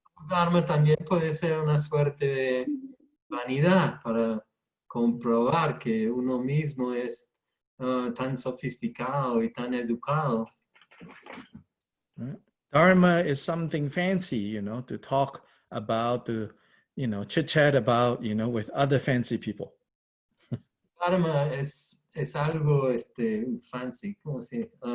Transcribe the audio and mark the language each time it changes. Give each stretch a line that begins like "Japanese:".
Spanish: Dharma también puede ser una suerte de vanidad para comprobar que uno mismo es tan sofisticado y tan educado.
English: Dharma is something fancy, to talk about, chit-chat about, with other fancy people.
Spanish: Dharma es algo fancy, ¿cómo se dice?